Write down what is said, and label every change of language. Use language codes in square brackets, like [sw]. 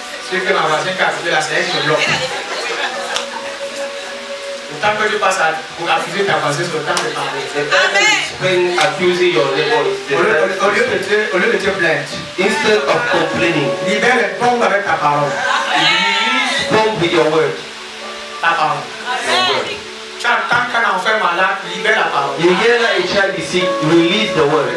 [fr] C'est que ma voisine qui a acheté la CX me bloque. Le temps que tu passes pour accuser ta voisine, c'est le temps de parler. [en] The time you spend accusing your neighbor is the time. [fr] Au lieu de te plaindre, [en] Instead of complaining, [fr] libère les bombes avec ta parole. [en] release bomb with your word. [fr] Ta parole. [en] Your word. [fr] Tu entends qu'un enfant malade, libère la parole. [en] You hear that a child is sick, release the word.